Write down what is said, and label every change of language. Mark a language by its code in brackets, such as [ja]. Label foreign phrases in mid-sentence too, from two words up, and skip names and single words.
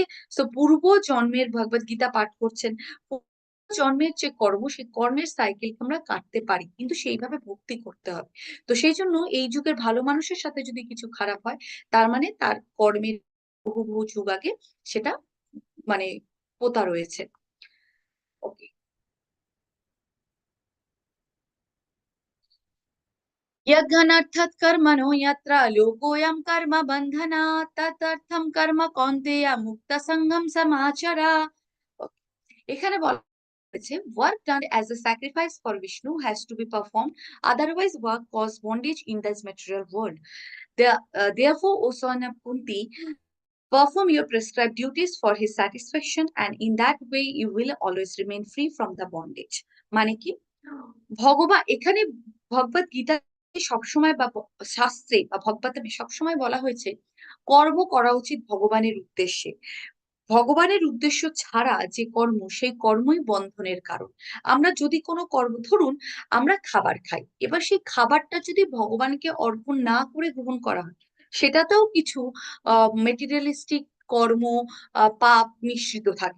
[bn] সো পূর্ব জন্মের ভগবত গীতা পাঠ করছেন, জন্মের যে কর্ম, সেই কর্মের সাইকেল আমরা কাটতে পারি, কিন্তু সেইভাবে ভক্তি করতে হবে। তো সেই জন্য এই যুগের ভালো মানুষের সাথে যদি কিছু খারাপ হয়, তার মানে তার কর্মের বহু বহু যুগ আগে সেটা মানে পোতা রয়েছে। ওকে। [sa] यज्ञनर्थात् कर्मणो यत्र लोकोऽयं कर्म बन्धनात् तदर्थं कर्म कौन्तेय मुक्तसङ्गं समाचर। [bn] এখানে বলা হয়েছে [en] work done as a sacrifice for Vishnu has to be performed, otherwise work cause bondage in this material world. Therefore, O son of Kunti, perform your prescribed duties for his satisfaction, and in that way you will always remain free from the bondage. [bn] মানে কি? ভগবান এখানে ভগবত গীতা সবসময় বা শাস্ত্রে বা ভগবতে সবসময় বলা হয়েছে কর্ম করা উচিত ভগবানের উদ্দেশ্যে। ভগবানের উদ্দেশ্য ছাড়া যে কর্ম, সেই কর্মই বন্ধনের কারণ। আমরা যদি কোনো কর্ম, ধরুন আমরা খাবার খাই, এবার সেই খাবারটা যদি ভগবানকে অর্পণ না করে গ্রহণ করা হয়, সেটাতেও কিছু মেটেরিয়ালিস্টিক কর্ম, পাপ মিশ্রিত থাকে।